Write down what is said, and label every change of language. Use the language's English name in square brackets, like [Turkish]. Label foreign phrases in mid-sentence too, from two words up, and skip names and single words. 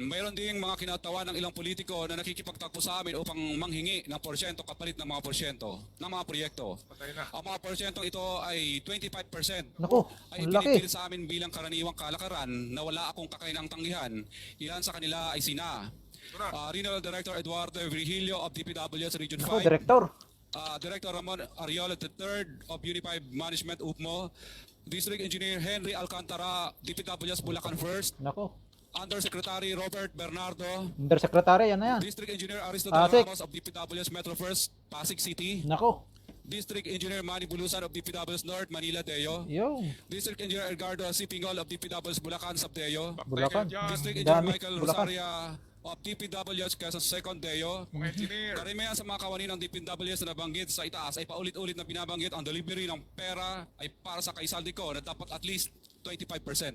[Filipino] Mayroon ding mga kinatawa ng ilang politiko na nakikipagtakbo sa amin upang manghingi ng porsyento kapalit ng mga porsyento ng mga proyekto. Patay na. Ang mga porsyentong ito ay 25%. Nako, Ay ang laki. pinipilit sa amin bilang karaniwang kalakaran na wala akong kakainang tanggihan. Ilan sa kanila ay sina Ito na. Regional Director Eduardo Virgilio of DPWS Region Nako, 5, Director. Director Ramon Ariola III of Unified Management UPMO, District Engineer Henry Alcantara, DPWS Bulacan First, Nako, Undersecretary Robert Bernardo, Undersecretary, yan na yan. District Engineer Aristotle Pasig. Ramos of DPWS Metro First, Pasig City, Nako, District Engineer Manny Bulusan of DPWS North, Manila, Deo, yung District Engineer Edgardo C. Pingol of DPWS Bulacan, Sabdeo, Patay Bulacan. kayo dyan. District Engineer Dami, Michael Bulacan. Rosaria of DPWS Quezon Second, Deo. Mga engineer. Karamihan sa mga kawani ng DPWS na nabanggit sa itaas ay paulit-ulit na binabanggit ang delivery ng pera ay para sa kaisaldi ko na dapat [English] at least [Filipino] 25%.